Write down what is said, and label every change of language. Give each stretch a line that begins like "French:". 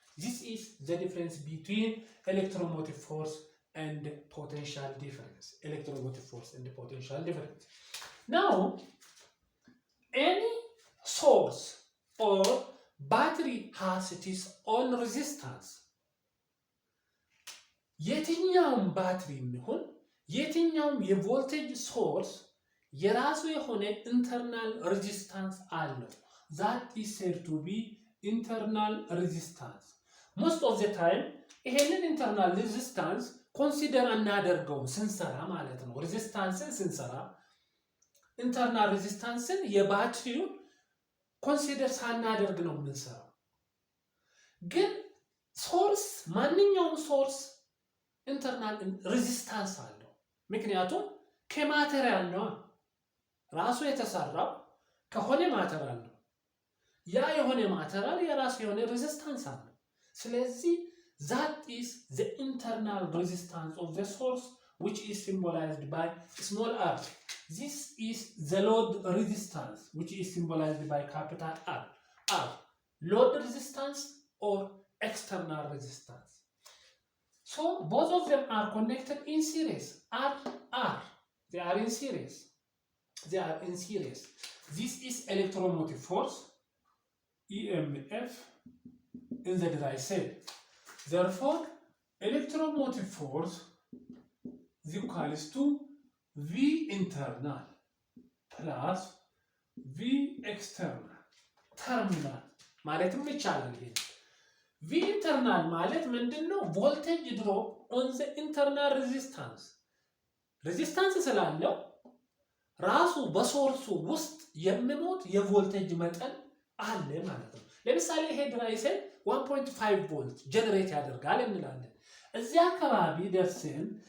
English: This is the difference between electromotive force and potential difference. Electromotive force and potential difference. Now, any source or battery has its own resistance.
Amharic: የትኛውም ባትሪ የሚሆን የትኛውም የቮልቴጅ ሶርስ የራሱ የሆነ ኢንተርናል ሬዚስታንስ አለው።
English: that is said to be internal resistance. Most of the time
Amharic: ይሄንን internal resistance ኮንሲደር አናደርገውም ስንሰራ ማለት ነው። ሬዚስታንስን ስንሰራ ኢንተርናል ሬዚስታንስን የባትሪውን ኮንሲደር ሳናደርግ ነው የምንሰራው። ግን ሶርስ ማንኛውም ሶርስ ኢንተርናል ሬዚስታንስ አለው። ምክንያቱም ከማቴሪያል ነው ራሱ የተሰራው ከሆነ ማቴሪያል ነው። ያ የሆነ ማቴሪያል የራሱ የሆነ ሬዚስታንስ አለው። ስለዚህ
English: that is the internal resistance of the source, which is symbolized by small r. This is the load resistance, which is symbolized by capital R. R, load resistance or external resistance. So both of them are connected in series. R, they are in series. They are in series. This is electromotive force, e.m.f, in the dry cell. Therefore, electromotive force is equals to V internal plus V external terminal
Amharic: ማለትም ይቻላል። ይሄ
English: V internal
Amharic: ማለት ምንድነው? ቮልቴጅ ድሮፕ
English: on the internal resistance
Amharic: ሬዚስታንስ ስላለው ራሱ በሶርሱ ውስጥ የሚሞት የቮልቴጅ መጠን አለ ማለት ነው። ለምሳሌ ይሄ ድራይ ሴል 1.5 ቮልት ጀነሬት ያደርጋል እንላለን። እዚህ አካባቢ ደርሰን